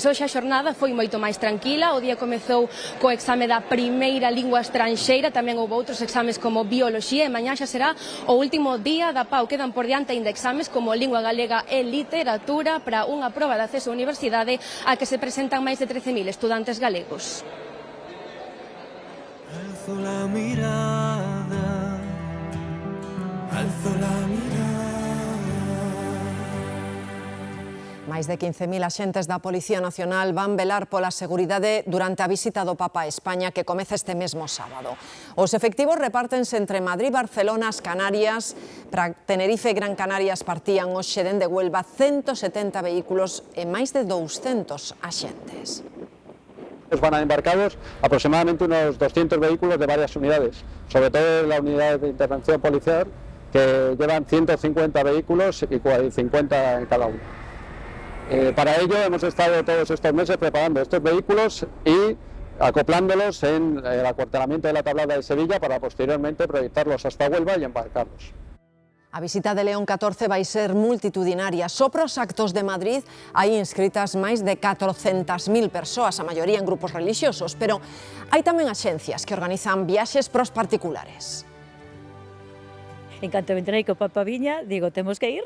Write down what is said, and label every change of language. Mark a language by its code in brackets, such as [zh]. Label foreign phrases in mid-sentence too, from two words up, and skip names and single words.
[gl] Hoxe a xornada foi moito máis tranquila, o día comezou co exame da primeira lingua estranxeira, tamén houve outros exames como bioloxía e mañá xa será o último día da PAU. Quedan por diante aínda exames como lingua galega e literatura para unha proba de acceso á universidade a que se presentan máis de 13.000 estudantes galegos. [es] Alzo la mirada, alzo la mirada. [gl] Máis de 15.000 axentes da Policía Nacional van velar pola seguridade durante a visita do Papa a España que comeza este mesmo sábado. Os efectivos repártense entre Madrid, Barcelona, as Canarias. Para Tenerife e Gran Canarias partían hoxe dende Huelva 170 vehículos e máis de 200 axentes. [es] Van a embarcados aproximadamente unos 200 vehículos de varias unidades, sobre todo la unidad de intervención policial, que llevan 150 vehículos y 50 en cada uno. Para ello hemos estado todos estos meses preparando estos vehículos y acoplándolos en el acuartelamiento de la Tablada de Sevilla para posteriormente proyectarlos hasta Huelva y embarcarlos. [gl] A visita de León XIV vai ser multitudinaria. Só para os actos de Madrid hai inscritas máis de 400.000 persoas, a maioría en grupos religiosos, pero hai tamén axencias que organizan viaxes para os particulares. En canto me enterei que o Papa viña, digo, temos que ir.